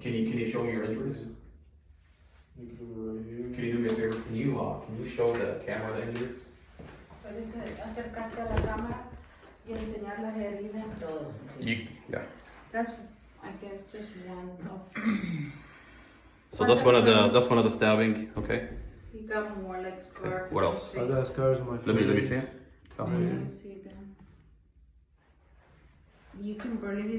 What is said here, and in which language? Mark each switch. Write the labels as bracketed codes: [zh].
[en] Can you show me your injuries? They give me right here. Can you do me a favor? Can you show the camera the injuries? [es] puedes acercarte a la cámara y enseñar las heridas. Todo. [en] Yeah. That's, I guess, just one of. So that's one of the stabbing. Okay. You got more like scar. What else? I got scars on my face. Let me see it. Oh. You see them. You can barely.